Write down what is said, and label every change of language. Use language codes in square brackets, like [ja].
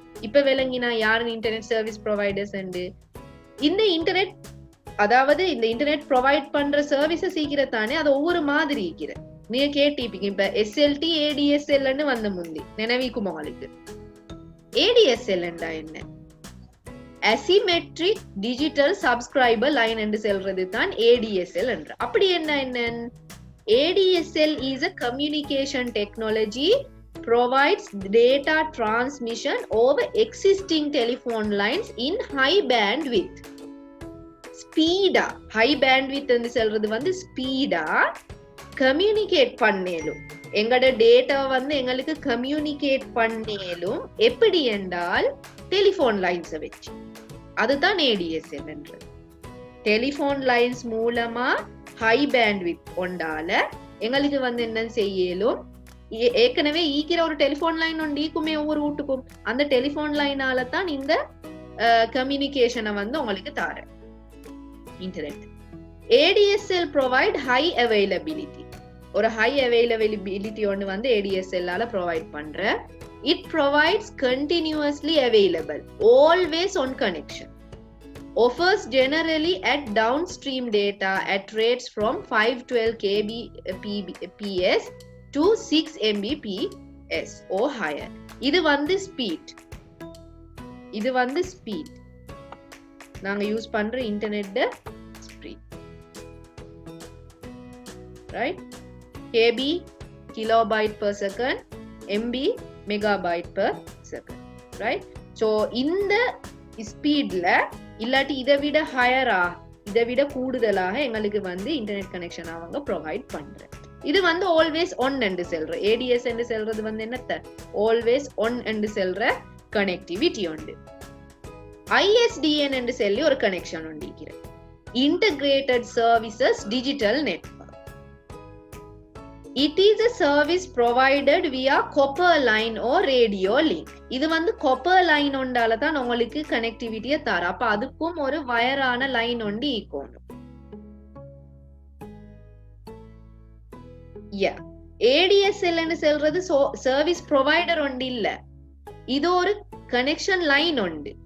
[ta] இப்ப விளங்கினா யாரு internet service providers. இந்த இன்டர்நெட், அதாவது இந்த இன்டர்நெட் ப்ரொவைட் பண்ற சர்வீசஸ் சீக்கிரத்தானே அது ஒவ்வொரு மாதிரி இருக்கிற. நீங்க கேட்டிருப்பீங்க, இப்ப SLT ADSL வந்த முந்தி நினைவிக்கும் உங்களுக்கு. ADSL என்ன? அசிமெட்ரிக் டிஜிட்டல் சப்ஸ்கிரைபர் லைன் என்று சொல்றது தான் ADSL என்ற. அப்படி என்ன? [en] ADSL is a communication technology provides data transmission over existing telephone lines in high bandwidth. [ta] Speedo, high bandwidth என்று சொல்றது வந்து ஸ்பீடா கம்யூனிகேட் பண்ணேலும், எங்களோட டேட்டா வந்து எங்களுக்கு கம்யூனிகேட் பண்ணேலும். எப்படி என்றால் டெலிபோன் லைன்ஸை வச்சு. அதுதான் ADSL என்றது. டெலிபோன் லைன்ஸ் மூலமா ஹை பேண்ட்வித் கொண்டால எங்களுக்கு வந்து என்ன செய்யலும், ஏற்கனவே ஈக்கிற ஒரு டெலிபோன் லைன் ஒன்று ஈக்குமே ஒவ்வொரு வீட்டுக்கும். அந்த டெலிபோன் லைனால தான் இந்த கம்யூனிகேஷனை வந்து உங்களுக்கு தார internet. [en] ADSL provide high availability. [ta] ஒரு ஹை அவைலபிலிட்டி ஒன்று வந்து ADSL ஆல ப்ரொவைட் பண்ற. [en] It provides continuously available, always on connection. Offers generally at downstream data at rates from 512 kbps to 6 mbps or higher. [ta] இது வந்து ஸ்பீட். இது வந்து ஸ்பீட். நாங்க யூஸ் பண்ற internet speed. [en] Right? KB kilobyte per second, MB megabyte per second. Right? [ta] So இந்த ஸ்பீட்ல இல்லாட்டி இதை விட ஹையரா, இதை விட கூடுதலாக எங்களுக்கு வந்து இன்டர்நெட் கனெக்ஷன் அவங்க ப்ரொவைட் பண்ற. இது வந்து ஆல்வேஸ் ஒன் என்று செல்ற. ADS என்று செல்றது வந்து என்னத்த, ஆல்வேஸ் ஒன் என்று செல்ற கனெக்டிவிட்டி உண்டு. ISDN என்று சொல்லி ஒரு connection உண்டிக்கிற, integrated services digital network. [en] It is a service provided via copper line or radio link. [ta] இது வந்து copper line ஒண்டால தான் உங்களுக்கு கனெக்டிவிட்டியை தர. அப்ப அதுக்கும் ஒரு வயரான லைன் ஒண்டி ஈக்கணும். ADSL ன்னு சொல்றது சர்வீஸ் ப்ரொவைடர் ஒண்டி இல்ல, இது ஒரு கனெக்ஷன் லைன் உண்டு.